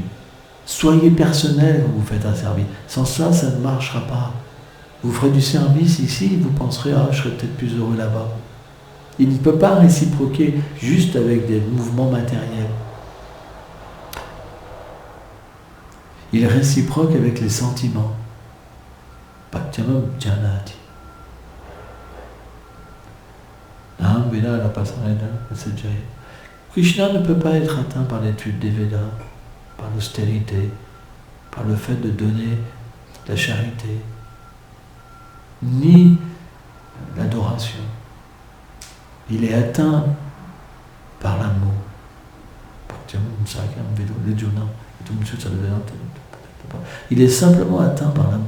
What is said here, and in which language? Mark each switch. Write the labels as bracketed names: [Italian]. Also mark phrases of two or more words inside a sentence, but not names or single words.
[French] Soyez personnel quand vous faites un service. Sans ça, ça ne marchera pas. Vous ferez du service ici, vous penserez « Ah, je serais peut-être plus heureux là-bas ». Il ne peut pas réciproquer juste avec des mouvements matériels. Il réciproque avec les sentiments. [Sanskrit] Bhaktyamam janati. [French] Krishna ne peut pas être atteint par l'étude des Védas, par l'austérité, par le fait de donner la charité, ni l'adoration. Il est atteint par l'amour. Il est simplement atteint par l'amour.